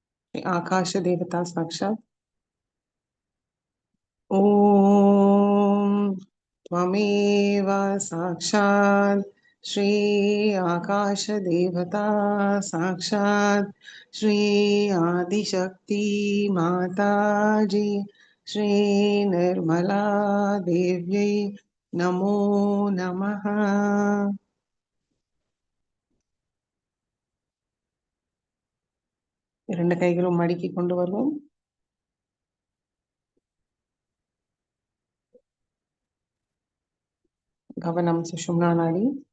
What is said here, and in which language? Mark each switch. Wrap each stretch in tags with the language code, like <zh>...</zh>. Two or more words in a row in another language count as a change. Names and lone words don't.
<sa>आकाश देवता साक्षात् ॐ त्वमेव साक्षात् श्री आकाश देवता साक्षात् श्री आदिशक्ति माताजी श्री निर्मला देव्यै नमो नमः.</sa> <ta>இரண்டு கைகளும் மடக்கி கொண்டு வருவோம். கவனம் சுஷும்னா நாடி.</ta>